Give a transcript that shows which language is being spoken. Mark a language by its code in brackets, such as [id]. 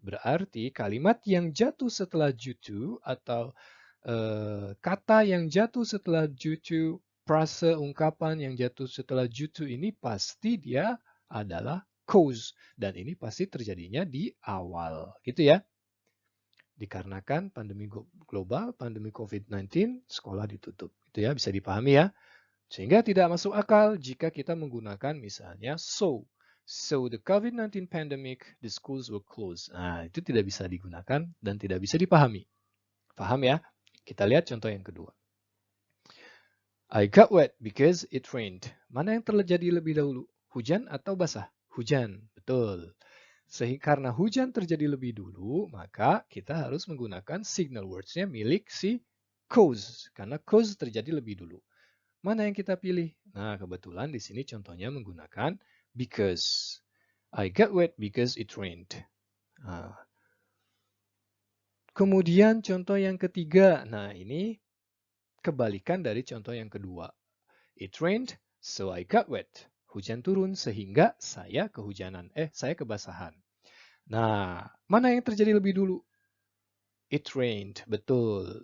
[id] Berarti kalimat yang jatuh setelah due to atau kata yang jatuh setelah due to, frase ungkapan yang jatuh setelah due to ini pasti dia adalah cause. Dan ini pasti terjadinya di awal. Gitu ya. Dikarenakan pandemi global, pandemi COVID-19, sekolah ditutup. Itu ya, bisa dipahami ya. Sehingga tidak masuk akal jika kita menggunakan misalnya so. [en] So the COVID-19 pandemic, the schools were closed. [id] Nah, itu tidak bisa digunakan dan tidak bisa dipahami. Paham ya? Kita lihat contoh yang kedua. [en] I got wet because it rained. [id] Mana yang terjadi lebih dahulu? Hujan atau basah? Hujan, betul. Karena hujan terjadi lebih dulu, maka kita harus menggunakan signal words-nya milik si cause. Karena cause terjadi lebih dulu. Mana yang kita pilih? Nah, kebetulan di sini contohnya menggunakan because. [en] I got wet because it rained. [id] Nah. Kemudian contoh yang ketiga. Nah, ini kebalikan dari contoh yang kedua. [en] It rained, so I got wet. [id] Hujan turun sehingga saya saya kebasahan. Nah, mana yang terjadi lebih dulu? [en] It rained, [id] betul.